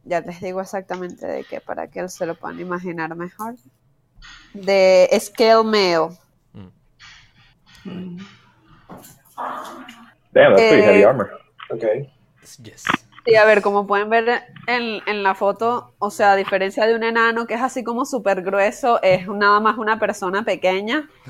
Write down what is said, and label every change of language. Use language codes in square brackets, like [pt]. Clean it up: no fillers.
[es] Ya les digo exactamente de qué, para que se lo puedan imaginar mejor. De scale mail. [en] Damn, that's pretty heavy armor. Okay. Yes. [es] Sí, a ver, como pueden ver en la foto, o sea, a diferencia de un enano que es así como súper grueso, es nada más una persona pequeña.